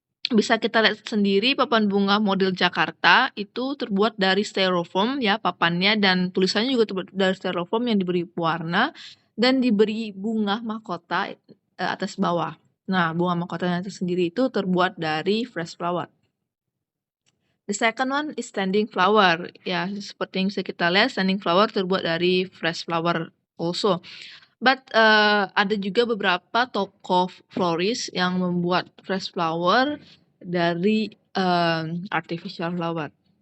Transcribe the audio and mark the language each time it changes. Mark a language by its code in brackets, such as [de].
[id] Bisa kita lihat sendiri papan bunga model Jakarta itu terbuat dari styrofoam ya papannya, dan tulisannya juga terbuat dari styrofoam yang diberi warna dan diberi bunga mahkota atas bawah. Nah, bunga mahkotanya itu sendiri itu terbuat dari fresh flower. [en] The second one is standing flower. [id] Ya, seperti yang bisa kita lihat, standing flower terbuat dari fresh flower [en] also. But [id] ada juga beberapa toko florist yang membuat fresh flower dari artificial flower.